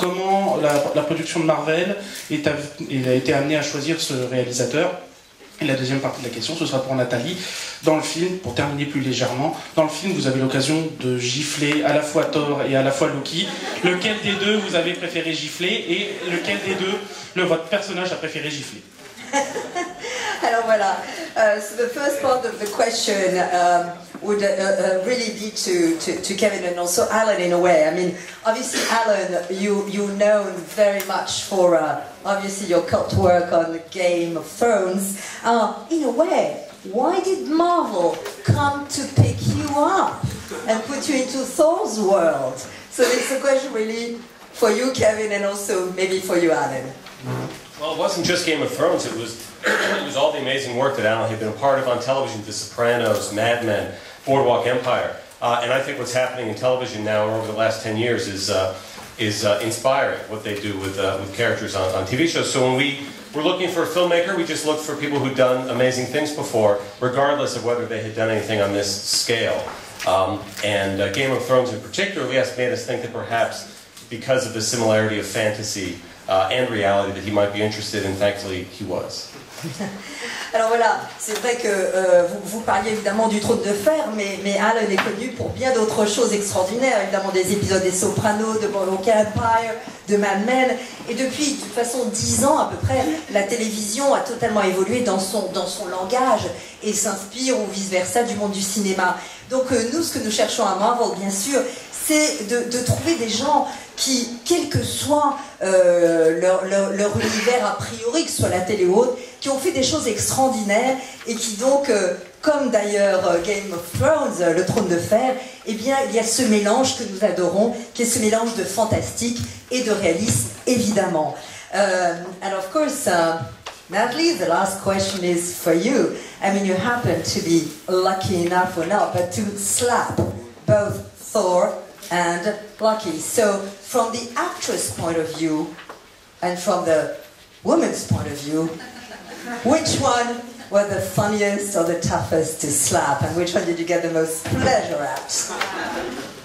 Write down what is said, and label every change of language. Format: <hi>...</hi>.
<fr>Comment la production de Marvel a été amenée à choisir ce réalisateur? Et la deuxième partie de la question, ce sera pour Nathalie. Dans le film, pour terminer plus légèrement, dans le film, vous avez l'occasion de gifler à la fois Thor et à la fois Loki. Lequel des deux vous avez préféré gifler et lequel des deux votre personnage a préféré gifler? Alors voilà,</fr> <en>so the first part of the question would really be to Kevin and also Alan in a way. I mean, obviously Alan, you're known very much for obviously your cult work on Game of Thrones. In a way, why did Marvel come to pick you up and put you into Thor's world? So it's a question really for you, Kevin, and also maybe for you, Alan. Well, it wasn't just Game of Thrones, it was all the amazing work that Alan had been a part of on television, The Sopranos, Mad Men, Boardwalk Empire. And I think what's happening in television now over the last 10 years is inspiring, what they do with characters on TV shows. So when we were looking for a filmmaker, we just looked for people who'd done amazing things before, regardless of whether they had done anything on this scale. And Game of Thrones in particular, made us think that perhaps because of the similarity of fantasy and reality that he might be interested in. Thankfully, he was.</en> <fr>Alors voilà, c'est vrai que vous parliez évidemment du Trône de Fer, mais Alan est connu pour bien d'autres choses extraordinaires, évidemment des épisodes des Sopranos, de Boardwalk Empire, de Mad Men, et depuis de toute façon 10 ans à peu près, la télévision a totalement évolué dans son langage et s'inspire ou vice-versa du monde du cinéma. Donc nous, ce que nous cherchons à Marvel, bien sûr, c'est de trouver des gens qui, quel que soit leur univers a priori, que ce soit la télé ou autre, qui ont fait des choses extraordinaires et qui donc, comme d'ailleurs Game of Thrones, le Trône de Fer, eh bien il y a ce mélange que nous adorons, qui est ce mélange de fantastique et de réalisme, évidemment.</fr> <en>And of course, Natalie, the last question is for you. I mean, you happen to be lucky enough or not, but to slap both Thor and Loki. So, from the actress' point of view and from the woman's point of view, which one were the funniest or the toughest to slap, and which one did you get the most pleasure at?</en>